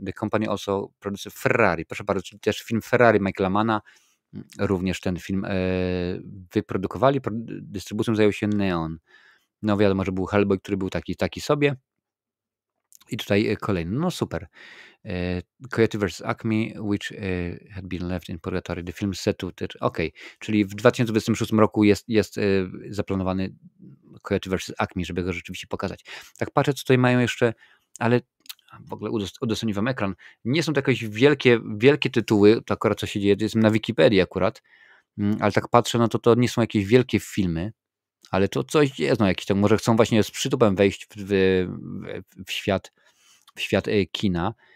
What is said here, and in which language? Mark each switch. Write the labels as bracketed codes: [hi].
[en] The company also produces Ferrari. [pl] Proszę bardzo, czyli też film Ferrari Michaela Manna. Również ten film wyprodukowali. Dystrybucją zajął się Neon. No wiadomo, że był Hellboy, który był taki sobie. I tutaj kolejny. No super. Coyote vs. [en] Acme, which had been left in purgatory. The film set to... [pl] Okej, czyli w 2026 roku jest zaplanowany Coyote vs. Acme, żeby go rzeczywiście pokazać. Tak patrzę, co tutaj mają jeszcze, ale w ogóle udostępnię wam ekran. Nie są to jakieś wielkie tytuły, to akurat co się dzieje, to jest na Wikipedii akurat, ale tak patrzę, no to nie są jakieś wielkie filmy, ale to coś jest, no jakiś tam, może chcą właśnie z przytupem wejść w świat kina.